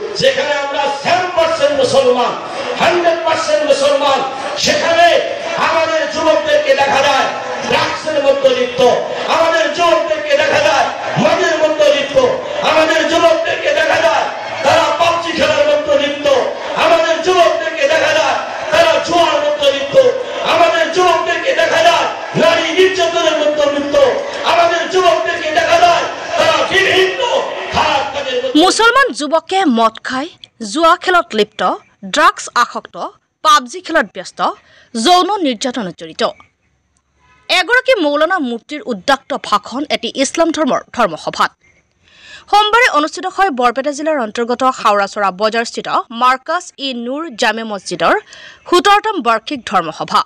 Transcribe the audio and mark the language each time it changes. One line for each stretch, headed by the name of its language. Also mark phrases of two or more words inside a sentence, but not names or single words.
Bangla: যেখানে আমরা 7% মুসলমান, 100% মুসলমান, সেখানে আমাদের যুবকদেরকে দেখা যায় ড্রাগসের মধ্যে লিপ্ত, আমাদের যুবকদেরকে দেখা যায় মদের মধ্যে লিপ্ত, আমাদের যুবকদেরকে দেখা যায় তারা পাবজি খেলার মধ্যে লিপ্ত, আমাদের যুবকদেরকে দেখা যায় তারা জুয়ার মধ্যে লিপ্ত, আমাদের যুবকদেরকে দেখা যায় নারী নির্যাতনের মধ্যে লিপ্ত, আমাদের যুবকদেরকে দেখা যায় তারা বিভিন্ন খারাপ কাজের মধ্যে।
Assamese: মুসলমান যুৱকে মদ খাই জুৱা খেলত লিপ্ত, ড্ৰাগছ আসক্ত, পাবজি খেলত ব্যস্ত, যৌন নিৰ্যাতনত জড়িত। এগৰাকী মৌলানা মুফতিৰ উদ্দাক্ত ভাষণ এটি ইছলাম ধৰ্মৰ ধৰ্মসভাত সোমবাৰে অনুষ্ঠিত হয় বৰপেটা জিলাৰ অন্তৰ্গত হাওৰাচৰা বজাৰস্থিত মাৰ্কাজ ই নুৰ জামে মছজিদৰ 17তম বাৰ্ষিক ধৰ্মসভা।